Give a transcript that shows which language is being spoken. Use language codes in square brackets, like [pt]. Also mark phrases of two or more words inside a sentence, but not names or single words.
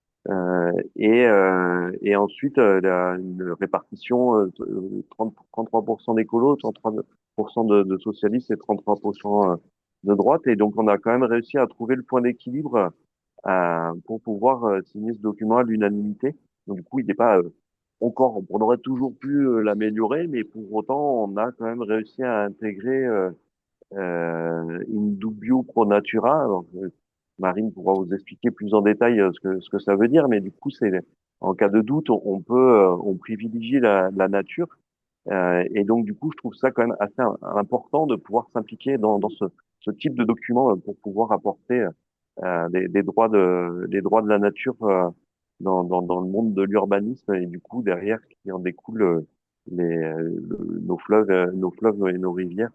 [fr] Et ensuite, une répartition 33% d'écolos, 33% de socialistes et 33% de droite. Et donc, on a quand même réussi à trouver le point d'équilibre pour pouvoir signer ce document à l'unanimité. Donc, du coup, il n'est pas encore, on aurait toujours pu l'améliorer, mais pour autant, on a quand même réussi à intégrer [la] in dubio pro natura. [fr] Alors, Marine pourra vous expliquer plus en détail ce que ça veut dire, mais du coup, c'est en cas de doute, on privilégie la nature. Et donc, du coup, je trouve ça quand même assez important de pouvoir s'impliquer dans ce type de document pour pouvoir apporter des droits de la nature dans le monde de l'urbanisme et du coup, derrière, qui en découle nos fleuves et nos rivières.